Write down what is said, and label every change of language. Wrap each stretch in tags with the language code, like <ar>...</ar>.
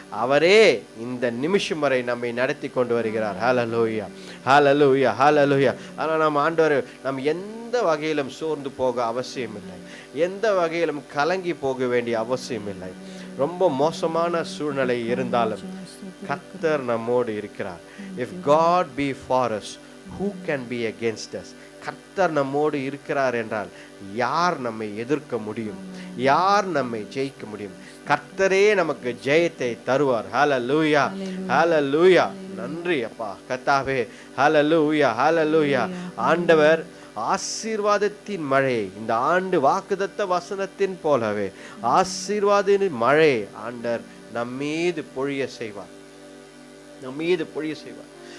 <ta>அவரே இந்த நிமிஷம் வரை நம்மை நடத்தி கொண்டு வருகிறார். ஹல்லேலூயா ஹல்லேலூயா ஹல்லேலூயா. ஆனால் நாம் ஆண்டவர் நாம் எந்த வகையிலும் சோர்ந்து போக அவசியம் இல்லை, எந்த வகையிலும் கலங்கி போக வேண்டிய அவசியம் இல்லை. ரொம்ப மோசமான சூழ்நிலை இருந்தாலும் கர்த்தர் நம்மோடு இருக்கிறார்.</ta> <en>If God be for us, who can be against us?</en> <ta>கர்த்தர் நம்மோடு இருக்கிறார் என்றால் யார் நம்மை எதிர்க்க முடியும், யார் நம்மை ஜெயிக்க முடியும்? கர்த்தரே நமக்கு ஜெயத்தை தருவார். ஹல்லேலூயா ஹல்லேலூயா. நன்றி அப்பா கர்த்தாவே. ஹல்லேலூயா ஹல்லேலூயா. ஆண்டவர் ஆசீர்வாதத்தின் மழை இந்த ஆண்டு வாக்குத்தத்த வசனத்தின் போலவே ஆசீர்வாதத்தின் மழை ஆண்டவர் நம்மீது பொழிய செய்வார், நம்மீது பொழிய செய்வார்.</ta>